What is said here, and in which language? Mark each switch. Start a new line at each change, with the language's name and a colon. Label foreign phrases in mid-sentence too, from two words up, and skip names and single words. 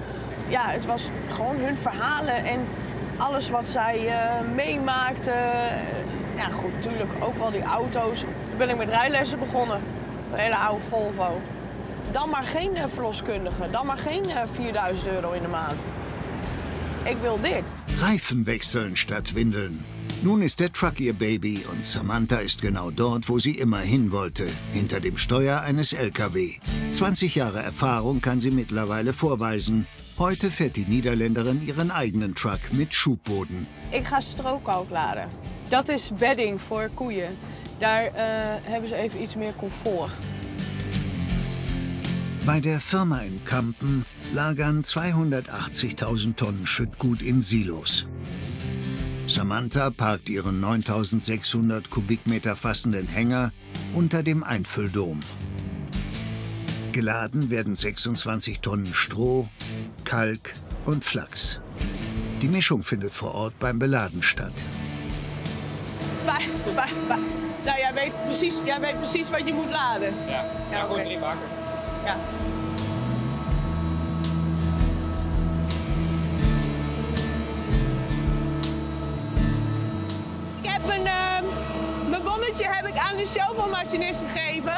Dutch: Ja, het was gewoon hun verhalen en alles wat zij meemaakten. Ja, goed, natuurlijk ook wel die auto's. Toen ben ik met rijlessen begonnen. Een hele oude Volvo. Dan maar geen verloskundige. Dan maar geen 4.000 euro in de maand. Ik wil dit.
German: Reifen wechseln statt Windeln. Nun ist der Truck ihr Baby und Samantha ist genau dort, wo sie immer hin wollte, hinter dem Steuer eines LKW. 20 Jahre Erfahrung kann sie mittlerweile vorweisen. Heute fährt die Niederländerin ihren eigenen Truck mit Schubboden.
Dutch: Ik ga strookkalk laden. Dat is bedding voor koeien. Daar hebben ze even iets meer comfort.
German: Bei der Firma in Kampen lagern 280.000 Tonnen Schüttgut in Silos. Samantha parkt ihren 9.600 Kubikmeter fassenden Hänger unter dem Einfülldom. Geladen werden 26 Tonnen Stroh, Kalk und Flachs. Die Mischung findet vor Ort beim Beladen statt.
Dutch: Nou, jij weet precies wat je moet laden. Ja, gewoon erin maken. Ja. Mijn bonnetje heb ik aan de sjouwmachinist gegeven.